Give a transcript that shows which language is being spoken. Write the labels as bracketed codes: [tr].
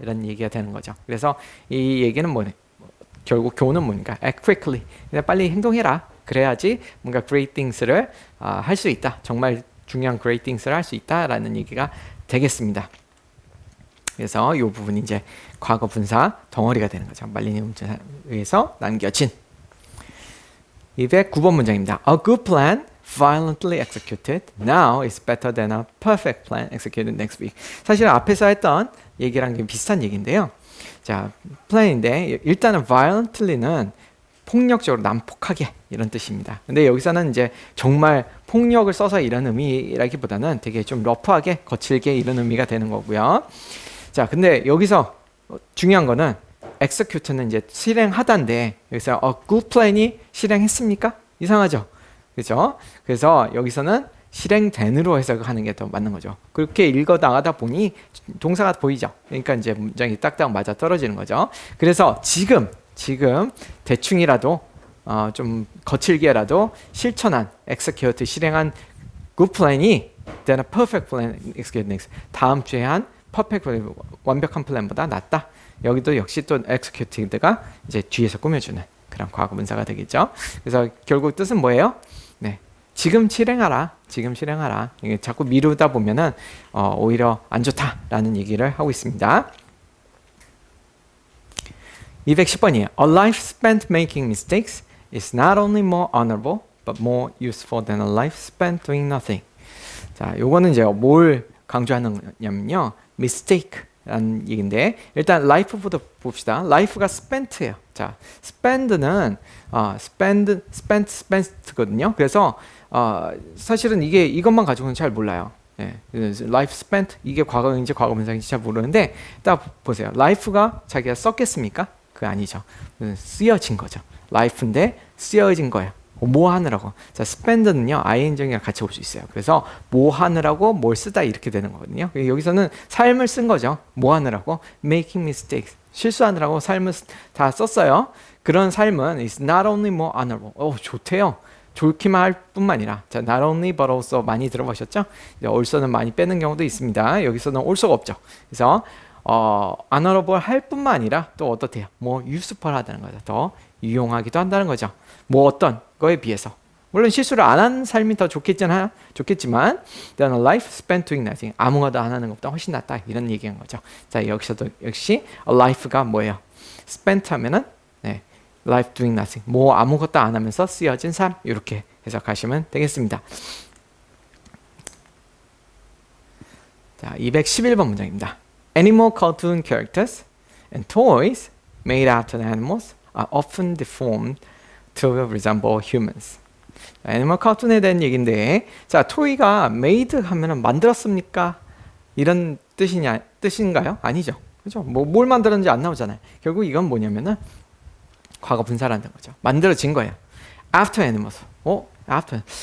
[ko] 이런 얘기가 되는 거죠. 그래서 이 얘기는 뭐냐? 결국 교훈은 뭐니까? [en] act quickly. [ko] 그냥 빨리 행동해라. 그래야지 뭔가 [en] great things [ko] 를 할 수 있다. 정말 중요한 great things를 할 수 있다라는 얘기가 되겠습니다. 그래서 이 부분이 이제 과거 분사 덩어리가 되는 거죠. 말리니 문자에 의해서 남겨진. 209번 문장입니다. [en] A good plan violently executed now is better than a perfect plan executed next week. [ko] 사실 앞에서 했던 얘기랑 비슷한 얘기인데요. 자, 플랜인데 일단은 violently는 폭력적으로 난폭하게 이런 뜻입니다. 근데 여기서는 이제 정말 폭력을 써서 이런 의미라기보다는 되게 좀 러프하게 거칠게 이런 의미가 되는 거고요. 자, 근데 여기서 중요한 거는 execute는 이제 실행하다인데 여기서 a good plan이 실행했습니까? 이상하죠? 그렇죠? 그래서 여기서는 실행된으로 해석하는 게 더 맞는 거죠. 그렇게 읽어 나가다 보니 동사가 보이죠. 그러니까 이제 문장이 딱딱 맞아 떨어지는 거죠. 그래서 지금 대충이라도 좀 거칠게라도 실천한 [en] execute 실행한 good plan이 then a perfect plan execute next. [ko] 다음 주에 한 perfect plan, 완벽한 플랜보다 낫다. 여기도 역시 또 executed가 이제 뒤에서 꾸며주는 그런 과거 분사가 되겠죠. 그래서 결국 뜻은 뭐예요? 네, 지금 실행하라. 이게 자꾸 미루다 보면은 오히려 안 좋다라는 얘기를 하고 있습니다. 210번이에요. [en] A life spent making mistakes is not only more honorable but more useful than a life spent doing nothing. [ko] 자, 요거는 이제 뭘 강조하느냐면요. mistake라는 얘기인데 일단 life부터 봅시다. life가 spent예요. 자, spend는 spent거든요. 그래서 사실은 이것만 가지고는 잘 몰라요. 예, life spent 이게 과거인지 과거분사인지 잘 모르는데 딱 보세요. life가 자기가 썼겠습니까? 그거 아니죠. 쓰여진 거죠. life인데 쓰여진 거예요. 뭐 하느라고. 자, spend는요 ing랑 같이 올 수 있어요. 그래서 뭐 하느라고 뭘 쓰다 이렇게 되는 거거든요. 여기서는 삶을 쓴 거죠. 뭐 하느라고 [en] making mistakes [ko] 실수하느라고 삶을 다 썼어요. 그런 삶은 [en] is not only more honorable. [ko] 좋대요. 좋기만 할 뿐만 아니라 자, not only but also 많이 들어보셨죠? also는 많이 빼는 경우도 있습니다. 여기서는 also가 없죠. 그래서 honorable 할 뿐만 아니라 또 어떻대요? 뭐 useful 하다는 거죠. 더 유용하기도 한다는 거죠. 뭐 어떤 거에 비해서. 물론 실수를 안 한 삶이 더 좋겠지만 [en] then a life spent doing nothing. [ko] 아무것도 안 하는 것보다 훨씬 낫다. 이런 얘기한 거죠. 자, 여기서도 역시 a life가 뭐예요? [en] spent [ko] 하면은 네, [en] life doing nothing. [ko] 뭐 아무것도 안 하면서 쓰여진 삶. 이렇게 해석하시면 되겠습니다. 자, 211번 문장입니다. [en] Animal cartoon characters and toys made after the animals are often deformed to resemble humans. [ko] 애니멀 카툰에 대한 얘기인데 자, 토이가 made 하면은 만들었습니까? 이런 뜻인가요? 아니죠. 그죠? 뭘 만들었는지 안 나오잖아요. 결국 이건 뭐냐면은 과거 분사라는 거죠. 만들어진 거예요. [en] After animals. after.